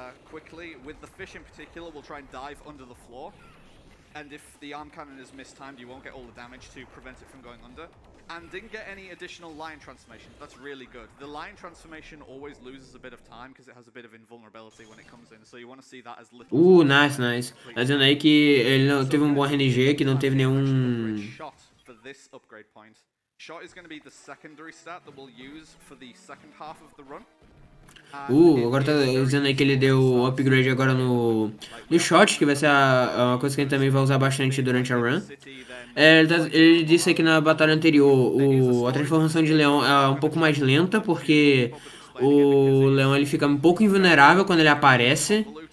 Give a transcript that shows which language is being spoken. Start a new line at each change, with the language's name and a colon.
English: Quickly with the fish in particular, we'll try and dive under the floor. And if the arm cannon is mistimed, you won't get all the damage to prevent it from going under. And didn't get any additional lion transformation. That's really good. The lion transformation always loses a bit of time because it has a bit of invulnerability when it comes in. So you want to see that as little. Nice, nice.
Portuguese: Tá dizendo aí que ele não teve um bom RNG, que não teve nenhum.
English: Shot for this upgrade point. Shot is going to be the secondary stat that we'll use for the second half of the run.
Portuguese: Agora tá dizendo aí que ele deu upgrade agora no shot, que vai ser uma coisa que ele também vai usar bastante durante a run. Ele disse que na batalha anterior a transformação de leão é um pouco mais lenta, porque o leão ele fica um pouco invulnerável quando ele aparece.